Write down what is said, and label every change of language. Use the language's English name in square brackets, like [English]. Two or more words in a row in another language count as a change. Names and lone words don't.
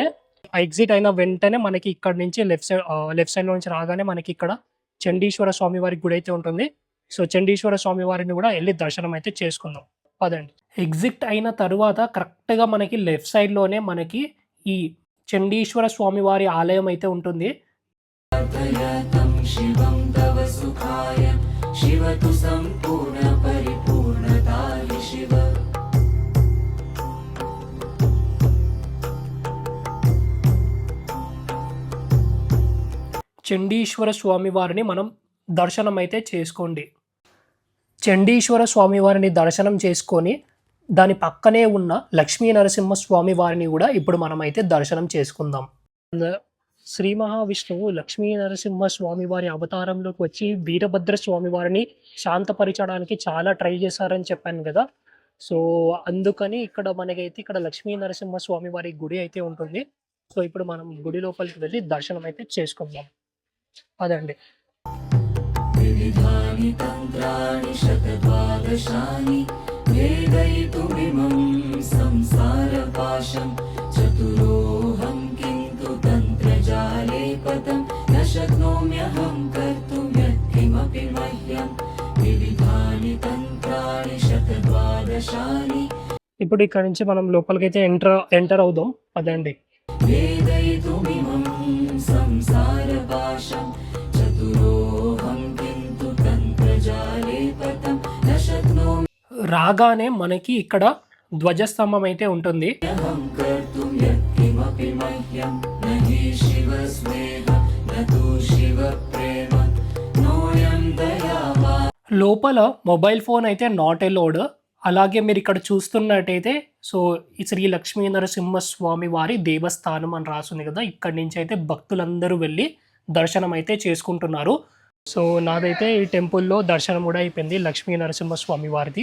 [Telugu] ఎగ్జిట్ అయిన వెంటనే మనకి ఇక్కడ నుంచి [English] left sidelo [Telugu] నుంచి రాగానే మనకి ఇక్కడ చండీశ్వర స్వామి వారి గుడి అయితే ఉంటుంది. సో చండీశ్వర స్వామి వారిని కూడా వెళ్ళి దర్శనం అయితే చేసుకుందాం పదండి. ఎగ్జిట్ అయిన తర్వాత కరెక్ట్గా మనకి [English] left sidelone [Telugu] మనకి ఈ చండీశ్వర స్వామి వారి ఆలయం అయితే ఉంటుంది. [Sanskrit] प्रार्थयतं शिवं तव सुखाय शिव तु सम्पूर्णपरिपूर्णता हि शिव [Telugu] చండీశ్వర స్వామి వారిని మనం దర్శనం అయితే చేసుకోండి. చండీశ్వర స్వామి వారిని దర్శనం చేసుకొని దాని పక్కనే ఉన్న లక్ష్మీ నరసింహ స్వామి వారిని కూడా ఇప్పుడు మనమైతే దర్శనం చేసుకుందాం. శ్రీ మహావిష్ణువు లక్ష్మీ నరసింహ స్వామి వారి అవతారంలోకి వచ్చి వీరభద్ర స్వామి వారిని శాంతపరచడానికి చాలా ట్రై చేశారని చెప్పాను కదా. సో అందుకని ఇక్కడ మనకైతే ఇక్కడ లక్ష్మీ నరసింహ స్వామి వారి గుడి అయితే ఉంటుంది. సో ఇప్పుడు మనం గుడి లోపలికి వెళ్ళి దర్శనం అయితే చేసుకుందాం. అదండి. [Sanskrit] विविधानि तन्त्राणि शतद्वादशानि भेदयितुमिमं संसारपाशं चतुरोऽहं किन्तु तन्त्रजाले पतं न शक्नोम्यहं कर्तुं यत्किमपि मह्यं विविधानि तन्त्राणि शतद्वादशानि [Telugu] ఇప్పుడు ఇక్కడ నుంచి మనం లోపలికైతే ఎంటర్ అవుదాం. అదండి. [Sanskrit] भेदयितुमिमं संसारपाशं चतुरोऽहं किन्तु तन्त्रजाले पतं न शक्नोम्यहं [Telugu] రాగానే మనకి ఇక్కడ ధ్వజస్తంభం అయితే ఉంటుంది. [Sanskrit] कर्तुं यत्किमपि मह्यं न हि शिवस्नेह न तु शिवप्रेम नोऽयं दयावा [Telugu] లోపల [English] mobile phone [Telugu] అయితే [English] not allowed. [Telugu] అలాగే మీరు ఇక్కడ చూస్తున్నట్టయితే సో ఈ శ్రీ లక్ష్మీ నరసింహ స్వామి వారి దేవస్థానం అని రాస్తుంది కదా. ఇక్కడి నుంచి అయితే భక్తులందరూ వెళ్ళి దర్శనం అయితే చేసుకుంటున్నారు. సో నాదైతే ఈ టెంపుల్లో దర్శనం కూడా అయిపోయింది లక్ష్మీ నరసింహ స్వామి వారిది.